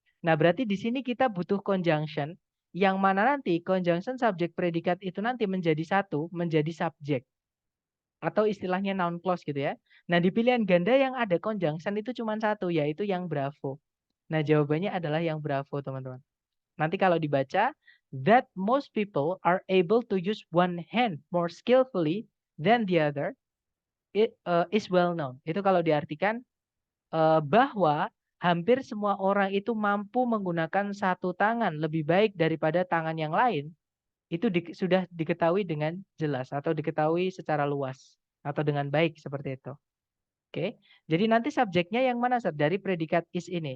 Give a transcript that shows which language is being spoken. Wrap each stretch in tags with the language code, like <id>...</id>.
<id>Nah, berarti di sini kita butuh conjunction yang mana nanti conjunction subjek predikat itu nanti menjadi satu, menjadi subjek. Atau istilahnya noun clause gitu ya. Nah, di pilihan ganda yang ada conjunction itu cuma satu, yaitu yang bravo. Nah, jawabannya adalah yang bravo, teman-teman. Nanti kalau dibaca,</id> <en>that most people are able to use one hand more skillfully than the other, it is well known.</en> <id>Itu kalau diartikan bahwa hampir semua orang itu mampu menggunakan satu tangan lebih baik daripada tangan yang lain, itu sudah diketahui dengan jelas atau diketahui secara luas atau dengan baik seperti itu. Oke, jadi nanti subjeknya yang mana dari predikat is ini?</id>